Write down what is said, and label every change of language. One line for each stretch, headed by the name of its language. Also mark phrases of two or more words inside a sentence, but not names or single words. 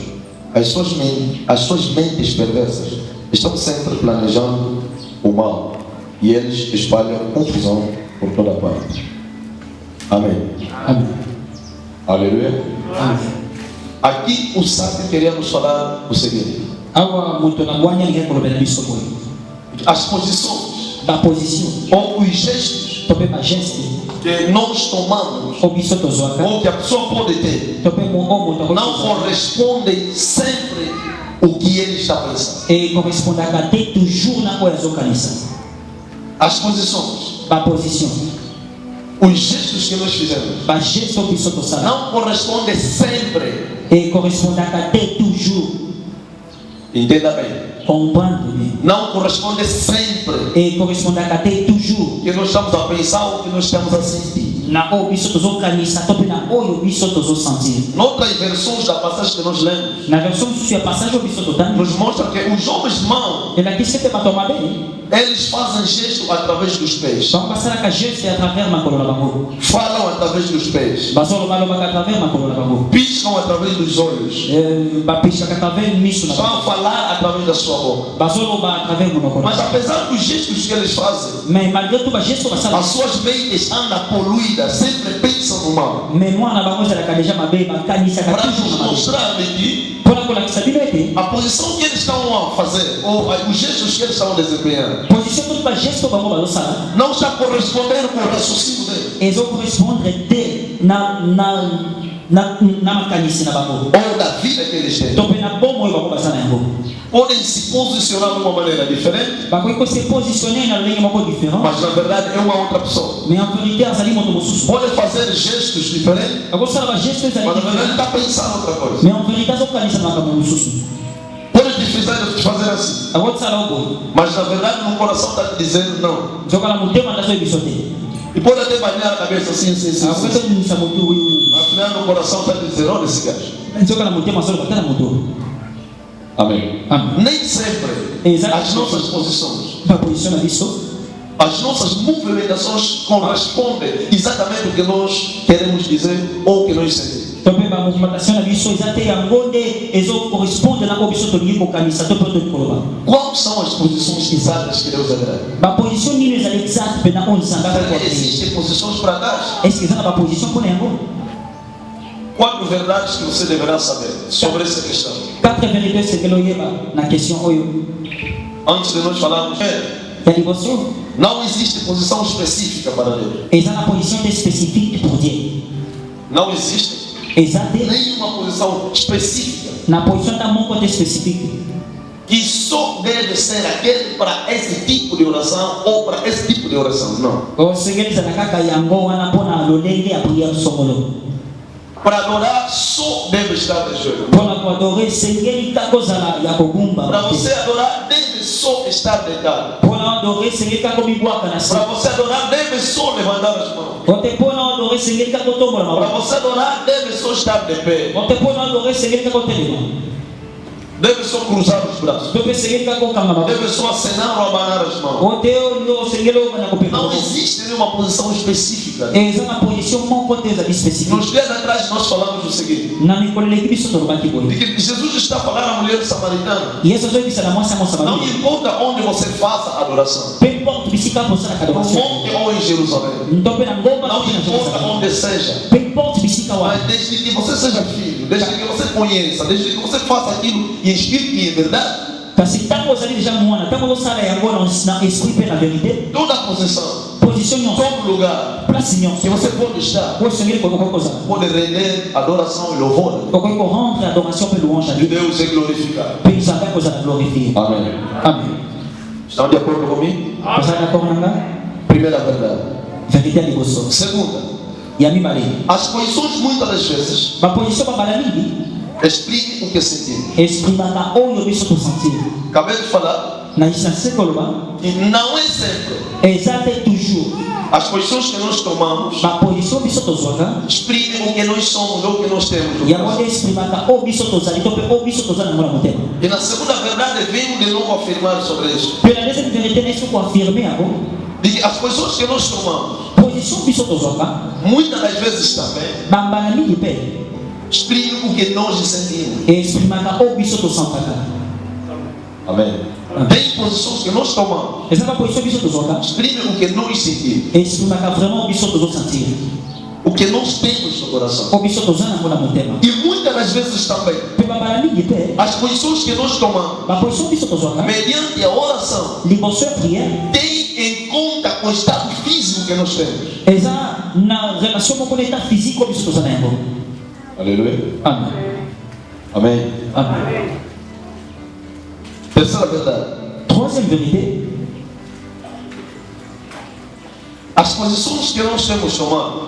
Portuguese: As suas mentes perversas estão sempre planejando o mal e eles espalham confusão por toda parte. Amém. Aleluia. Amém. Aqui o sábio queria nos falar o seguinte: as posições
Lingala: baposition
Portuguese: ou os gestos
Lingala: tope bageste
Portuguese: que nós tomamos
Lingala: obiso tozwaka
Portuguese: ou que a pessoa pode ter
Lingala: tope moto
Portuguese: não correspondem sempre o que ele está pensando.
Lingala: e correspondaka te toujours na oyo azokanisa
Portuguese: As posições,
Lingala: baposition
Portuguese: os gestos que nós fizemos
Lingala: bageste obiso tosala
Portuguese: não correspondem sempre.
Lingala: e correspondaka te toujours
Portuguese: Entenda bem.
French: comprendre bien
Portuguese: Não corresponde sempre
Lingala: e correspondaka te toujours
Portuguese: o que nós estamos a pensar ou o que nós estamos a sentir.
Lingala: na oyo biso tozokanisa tope na oyo biso tozosentir.
Portuguese: Noutras versões da passagem que nós lemos,
Lingala: Na versão mosusu ya passage oyo biso totani
Portuguese: nos mostra que os homens maus,
Lingala: elakisi ete bato mabe
Portuguese: eles fazem gesto através dos pés.
Lingala: bango basalaka geste
French: à travers
Lingala: makolo na bango
Portuguese: Falam através dos pés.
Lingala: bazolobalobaka
French: à travers
Lingala: makolo na bango
Portuguese: Piscam através dos olhos.
Lingala: bapesaka
French: à travers
Lingala: miso na bango
Portuguese: Vão falar através da sua boca.
Lingala: bazoloba
French: à travers
Lingala: monoko na
Portuguese: Mas
Lingala: bango
Portuguese: apesar dos gestos que eles fazem,
French: mais malgré tout
Lingala: bageste oyo basala
Portuguese: as suas mentes andam poluídas, sempre pensam no mal.
Lingala: mémoire na bango ezalaka deja mabe bakanisaka
Portuguese: Para
Lingala: toujours
Portuguese: nos
Lingala: na mabe
Portuguese: mostrar que
Lingala: mpona kolakisa bino ete
Portuguese: a posição que eles estão a fazer, ou os gestos que eles estão a desempenhar,
Lingala: position to bageste oyo bango bazosala
Portuguese: não está correspondendo com o raciocínio dele,
Lingala: ezokorrespondre te na makanisi na bango
Portuguese: ou da vida que eles têm.
Lingala: to mpe na bomo oyo bango baza na yango
Portuguese: Podem se posicionar de uma maneira diferente,
Lingala: bakoki kose positionne na lolenge moko différent
Portuguese: mas na verdade é uma outra pessoa.
French: mais en vérité
Lingala: azali moto mosusu
Portuguese: Podem fazer gestos diferentes,
Lingala: akosala bageste ezali
Portuguese: mas na verdade
Lingala: différent
Portuguese: está pensando outra coisa.
French: mais en vérité
Lingala: azokanisa na makambo mosusu
Portuguese: Podem te fazer assim,
Lingala: akosala oboye
Portuguese: mas na verdade no coração está te dizendo não.
Lingala: nzokala motema ndazoyebiso te
Portuguese: E pode até banhar a cabeça assim,
Lingala: akoki tolimisa motu
Portuguese: Afinal no coração está dizendo, olha esse gajo.
Lingala: nzokala motema azoloba tala moto
Portuguese: Amém.
Lingala: Amen.
Portuguese: Nem sempre Exato. as nossas posições,
Lingala: baposition na biso
Portuguese: as nossas movimentações correspondem exatamente o que nós queremos dizer ou o que nós sentimos.
Lingala: to mpe bamovimentation na biso eza te yango nde ezokorrespondre na oyo biso tolingi kokanisa to mpe tolingi koloba
Portuguese: Quais são as posições exatas que Deus agrada?
Lingala: baposition nini ezali exact mpe na oyo nzambe
Portuguese: Porque existem posições para trás.
Lingala: estce eza na baposition mpona yango
Portuguese: 4 verdades que você deverá saber sobre essa questão.
Lingala: 4 vérité esengeli oyeba na question oyo
Portuguese: Antes de nós falarmos,
Lingala: ya liboso
Portuguese: não existe posição específica para Deus.
Lingala: eza na position te
French: spécifique pour Dieu
Portuguese: Não existe
Lingala: eza te
Portuguese: nenhuma posição específica
Lingala: na position ta moko te spécifique
Portuguese: que só deve ser aquele para esse tipo de oração ou para esse tipo de oração. Não.
Lingala: osengeli ezala kaka yango wana mpona lolenge ya prière songolo
Portuguese: Para adorar só deve estar de joelho.
Lingala: mpona koadore esengeli kaka ozala ya kogumba
Portuguese: Para você adorar deve só estar deitado.
Lingala: mpona adore esengeli kaka omibwaka na se
Portuguese: Para você adorar deve só levantar as mãos.
Lingala: ote mpona adore esengeli kaka otombola
Portuguese: Para
Lingala: maboko
Portuguese: você adorar deve só estar de pé.
Lingala: ote mpona adore esengeli kaka otelema
Portuguese: Deve só cruzar os braços.
Lingala: to mpe esengeli kaka okanga maboko
Portuguese: Deve só acenar ou abanar as mãos.
Lingala: ote oyo osengeli obana kopema
Portuguese: Não
Lingala: maboko
Portuguese: existe nenhuma posição específica.
Lingala: eza na position moko te ezali spécifique
Portuguese: Nos dias atrás nós falamos o seguinte:
Lingala: na mikolo eleki biso tolobaki
Portuguese: de
Lingala: boye
Portuguese: que Jesus está a falar à mulher samaritana.
Lingala: yesu azoyebisa na mwasi ya
Portuguese: Não
Lingala: mosamari
Portuguese: importa onde você faça a adoração,
French: peu importe
Lingala: bisika bosalaka
Portuguese: no
Lingala: adoration
Portuguese: monte ou em Jerusalém,
Lingala: to mpe na ngomba
Portuguese: não
Lingala: to mpe na
Portuguese: importa
Lingala: jerusalem
Portuguese: onde seja,
French: peu importe
Lingala: bisika
Portuguese: mas
Lingala: wana
Portuguese: desde que você seja filho, desde que você conheça, desde que você faça aquilo em espírito e em verdade,
Lingala: kasi ntango ozali deja mwana ntango ozosala yango na esprit mpe na vérité
Portuguese: toda a posição,
Lingala: position nyonso
Portuguese: todo lugar
Lingala: place
Portuguese: que
Lingala: nyonso
Portuguese: você pode estar,
Lingala: oyo osengeli kokoki kozala
Portuguese: pode render adoração e louvor
Lingala: okoki korendre adoration mpe louange a
Portuguese: de
Lingala: dieu
Portuguese: Deus é glorificado.
Lingala: mpe nzambe akozala glorifie
Portuguese: Amém.
Lingala: amen
Portuguese: Estão de acordo comigo?
Lingala: ozali d'accord nanga
Portuguese: Primeira verdade.
Lingala: vérité ya liboso
Portuguese: Segunda,
Lingala: ya mibale
Portuguese: as posições muitas das vezes
Lingala: baposition babala mingi
Portuguese: explicam o que sentimos.
Lingala: exprimaka oyo biso tosentir
Portuguese: Acabei de falar
Lingala: na se koloba
Portuguese: que não é sempre
Lingala: eza te toujours
Portuguese: as posições que nós tomamos
Lingala: baposition biso tozwaka
Portuguese: exprimem o que nós somos ou o que nós temos. no
Lingala: yango
Portuguese: coração.
Lingala: nde exprimaka oyo biso tozali to mpe oyo biso toza nango na motema
Portuguese: E na segunda verdade, venho de novo afirmar sobre isso.
Lingala: mpe na
French: deuxième vérité
Lingala: na esiko affirme yango
Portuguese: De que as posições que nós tomamos,
Lingala: position biso tozwaka
Portuguese: muitas das vezes também,
Lingala: bambala mingi mpe
Portuguese: exprimem o que nós sentimos.
Lingala: exprimaka oyo biso tosantaka
Portuguese: Amém. Tem posições que nós tomamos,
Lingala: eza baposition biso tozwaka
Portuguese: exprimem o que nós sentimos.
Lingala: exprimaka vraiment oyo biso tozosentir
Portuguese: O que nós temos no coração.
Lingala: oyo biso toza nango na motema
Portuguese: E muitas das vezes também,
Lingala: mpe bambala mingi mpe
Portuguese: as posições que nós tomamos,
Lingala: baposition biso tozwaka
Portuguese: mediante a oração,
Lingala: liboso ya prière
Portuguese: tem em o estado físico que nós temos.
Lingala: Eza na relation moko na
French: état physique
Lingala: oyo biso toza na yango. Alléluia. Amen. Amen. Amen.
Portuguese: Terceira verdade.
French: Troisième vérité.
Portuguese: As posições que nós temos tomado